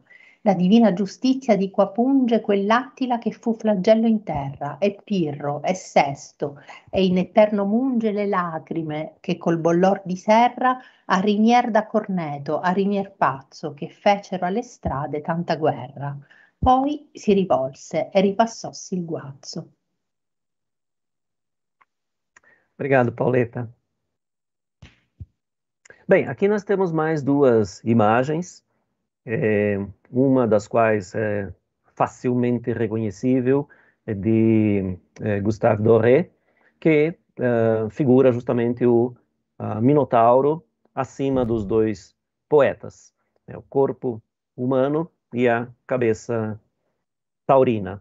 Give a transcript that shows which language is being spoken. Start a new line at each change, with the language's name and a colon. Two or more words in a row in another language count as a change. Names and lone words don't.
Italian: La divina giustizia di qua punge quell'Attila che fu flagello in terra, e Pirro, e Sesto, e in eterno munge le lacrime che col bollor di serra a Rinier da Corneto, a Rinier pazzo, che fecero alle strade tanta guerra. Poi si rivolse e ripassossi il guazzo.
Portuguese: Obrigado, Pauleta. Bem, aqui nós temos mais duas imagens, uma das quais é facilmente reconhecível, é de Gustave Doré, que figura justamente o Minotauro acima dos dois poetas, né, o corpo humano e a cabeça taurina.